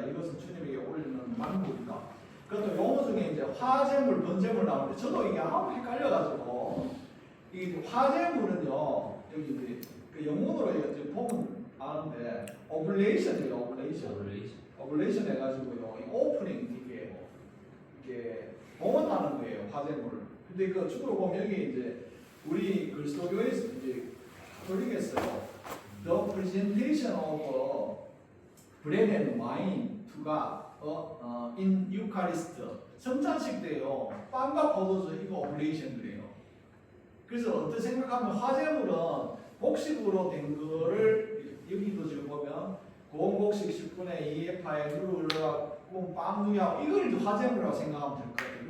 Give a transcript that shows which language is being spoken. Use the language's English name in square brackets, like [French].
[Korean] 이것은 주님에게 올리는 만물이다. 그것도 용어 중에 이제 화제물, 번제물 나오는데 저도 이게 아무 헷갈려가지고 이 화제물은요 여기 이제 그 영문으로 이제 보면 아는데 오블레이션이에요. 오블레이션 해가지고요 이 오프닝 이게 봉헌하는 거예요. 화제물. 근데 그 축으로 보면 여기 이제 우리 그리스도교에서 이제 가톨릭에서요. [English] The presentation of bread and wine to God in Eucharist. [Korean] 성찬식 때요. 빵과 포도주 이거 오블레이션이래요. 그래서 어떻게 생각하면 화제물은 곡식으로 된 거를 여기도 지금 보면 고운 곡식 10분의 2 에파에 누룩을 넣어 구운 빵 누이하고 이걸 이제 화제물이라고 생각하면 될 것 같아요.